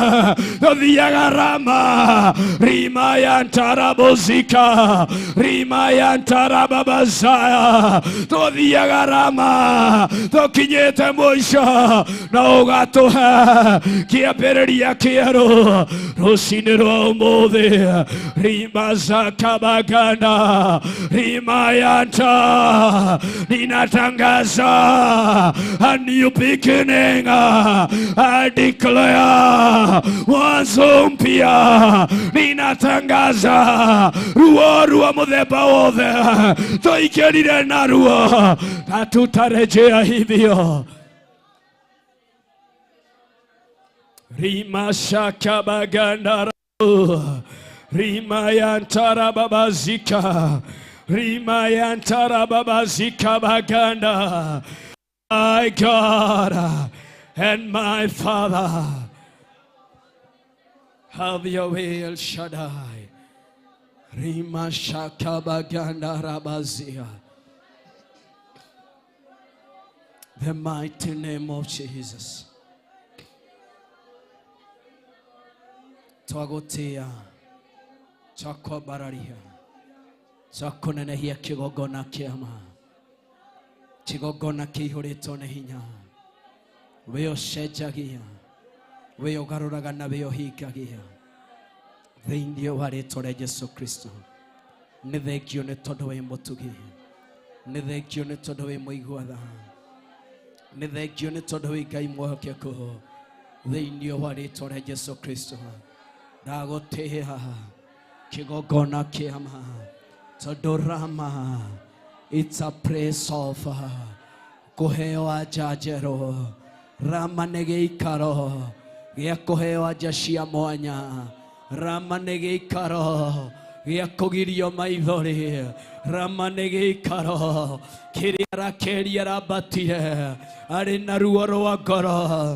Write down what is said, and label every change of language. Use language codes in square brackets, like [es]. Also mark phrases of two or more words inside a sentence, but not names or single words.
[ki] Ũthiaga Rama, Rimayantarabuzika, Rimayantarababazaya, tuthiaga Rama tukinyite mwisho na ugatuha kiambiriria kieru rucini rwa umuthi rima zakabaganda rima yanta ninatangaza [en] a new beginning. I declare [sw] mwanzo mpya. [ki] Ninatangaza ruo rwa muthemba wothe tuikerire naruo [sw] na tutarejea hivyo. Rima shakabaganda rima yantara babazika rima yantara babazika baganda. [en] My God and my Father, have your way, El Shaddai. Rima shakabaganda rabazia. The mighty name of Jesus. [ki] Twagotea, twakobararia, twakonenehia kigogona kiama, kigogona kiihurito ne hinya. Weo shejagia, weo garuraga na weo higagia. Thĩinĩ wa rĩĩtwa rĩa Jesũ Kristo. Nĩ thengio nĩ tondũ wĩ mũtugi, nĩ thengio nĩ tondũ wĩ mũigua tha, nĩ thengio nĩ tondũ wĩ Ngai mwĩhokeku. Thĩinĩ wa rĩĩtwa rĩa Jesũ Kristo ndagũtĩĩa kĩgongona kĩama tondũ Rama, [en] it's a place of [ki] kũheo anja njerũ. Rama nĩ gĩikaro gĩa kũheo anja cia mwanya. Rama nĩ gĩikaro gĩa kũgirio maithori. Rama nĩ gĩikaro kĩrĩa Rakeli arabatire arĩ na ruo rwa ngoro.